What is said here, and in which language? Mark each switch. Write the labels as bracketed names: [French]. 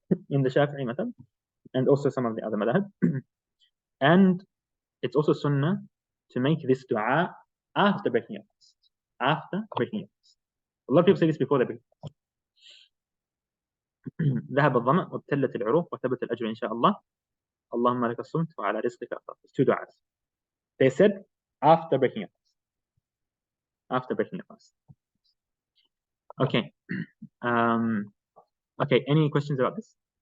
[English] In the Shafi'i madhab, and also some of the other madhab. And it's also sunnah to make this dua after breaking your fast. After breaking your fast. A lot of people say this before they break fast. [Arabic] ذهب الظمأ وابتلت العروق وثبت الأجر إن شاء الله. اللهم لك الصمت وعلى رزقك أفطرت. [English] It's 2 du'as. They said after breaking your fast. After breaking your fast. Okay. Okay. Any questions about this?